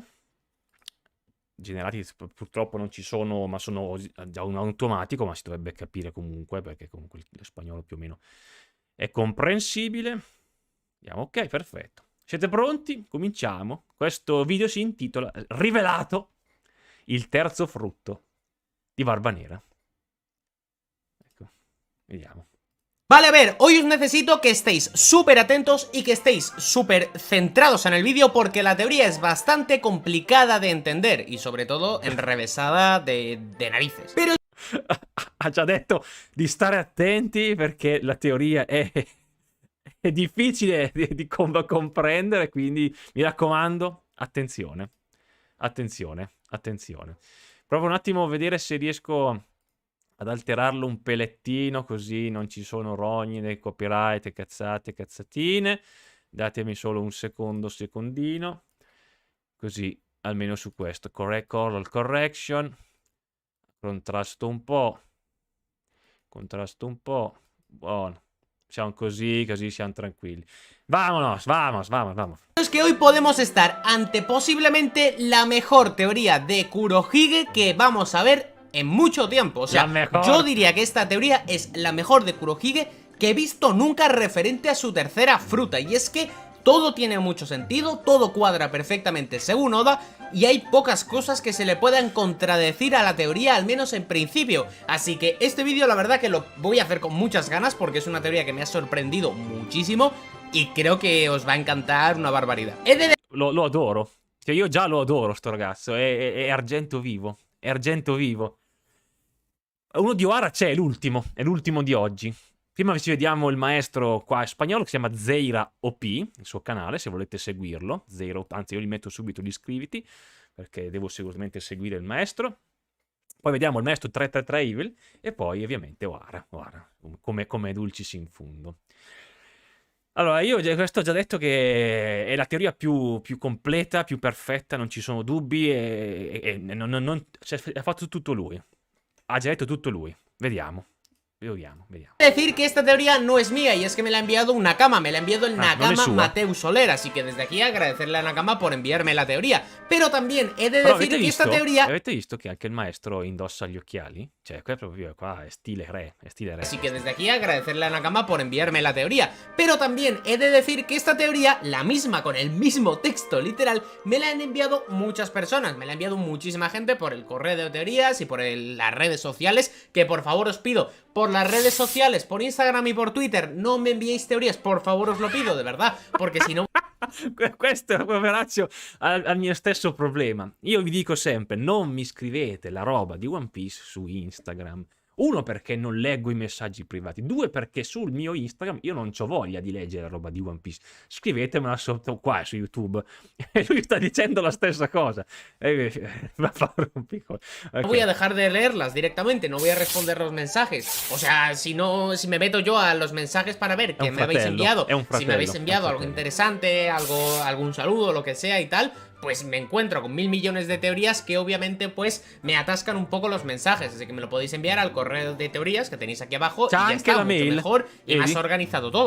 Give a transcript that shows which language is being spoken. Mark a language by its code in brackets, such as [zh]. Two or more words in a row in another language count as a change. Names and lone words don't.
[it] Generati purtroppo non ci sono, ma sono già un automatico, ma si dovrebbe capire comunque, perché comunque lo spagnolo più o meno è comprensibile. Andiamo, ok, perfetto. Siete pronti? Cominciamo. Questo video si intitola Rivelato il terzo frutto di Barbanera. Ecco, vediamo. [es] Vale, a ver, hoy os necesito que estéis súper atentos y que estéis súper centrados en el vídeo porque la teoría es bastante complicada de entender y sobre todo enrevesada de narices. Pero [it] Ha già detto di stare attenti perché la teoria è difficile di comprendere, quindi mi raccomando, attenzione. Provo un attimo a vedere se riesco ad alterarlo un pelettino, così non ci sono rogni nei copyright, cazzatine. Datemi solo un secondino, così almeno su questo. [en] Color correction, [it] contrasto un po', buono. Siamo così siamo tranquilli. [es] Vamos. es que hoy podemos estar ante posiblemente la mejor teoría de Kurohige que vamos a ver en mucho tiempo. O sea, yo diría que esta teoría es la mejor de Kurohige que he visto nunca referente a su tercera fruta. Y es que todo tiene mucho sentido, todo cuadra perfectamente según Oda y hay pocas cosas que se le puedan contradecir a la teoría, al menos en principio. Así que este vídeo la verdad que lo voy a hacer con muchas ganas porque es una teoría que me ha sorprendido muchísimo y creo che os va a encantar una barbarità. [it] Lo adoro. Cioè, io già lo adoro, sto ragazzo. È argento vivo. Uno di Ohara c'è, è l'ultimo di oggi. Prima ci vediamo il maestro qua spagnolo che si chiama Zeira OP, il suo canale, se volete seguirlo. Zeira, anzi io gli metto subito gli iscriviti, perché devo sicuramente seguire il maestro. Poi vediamo il maestro 333 Evil e poi ovviamente Oara, come [la] dulcis in fundo. [it] Allora, io questo ho già detto che è la teoria più completa, più perfetta, non ci sono dubbi cioè, ha fatto tutto lui. Ha già detto tutto lui. Vediamo. [es] Decir que esta teoría no es mía y es que me la ha enviado un Nakama, me la ha enviado el Nakama no Mateu Soler, así que desde aquí agradecerle a Nakama por enviarme la teoría. Pero también he de decir que esta teoría... [it] Avete visto che anche il maestro indossa gli occhiali? Cioè, qua è stile re, [es] Así que desde aquí agradecerle a Nakama por enviarme la teoría. Pero también he de decir que esta teoría, la misma, con el mismo texto literal, me la han enviado muchas personas. Me la ha enviado muchísima gente por el correo de teorías y por las redes sociales, que por favor os pido, por las redes sociales, por Instagram y por Twitter, no me enviéis teorías, por favor os lo pido, de verdad, porque si no... [it] Questo, poveraccio, ha il mio stesso problema. Io vi dico sempre, non mi scrivete la roba di One Piece su Instagram. Uno, perché non leggo i messaggi privati. Due, perché sul mio Instagram io non ho voglia di leggere la roba di One Piece. Scrivetemela sotto qua su YouTube. E lui sta dicendo la stessa cosa. Va a fare un piccolo... Okay. [es] No voy a dejar de leerlas directamente, no voy a responder los mensajes. O sea, si me meto yo a los mensajes para ver qué me habéis enviado, si me habéis enviado algo interesante, algún saludo, lo que sea y tal, pues me encuentro con 1000 millones de teorías que obviamente pues me atascan un poco los mensajes, así que me lo podéis enviar al correo de teorías que tenéis aquí abajo y ya está, mucho mejor y más organizado todo.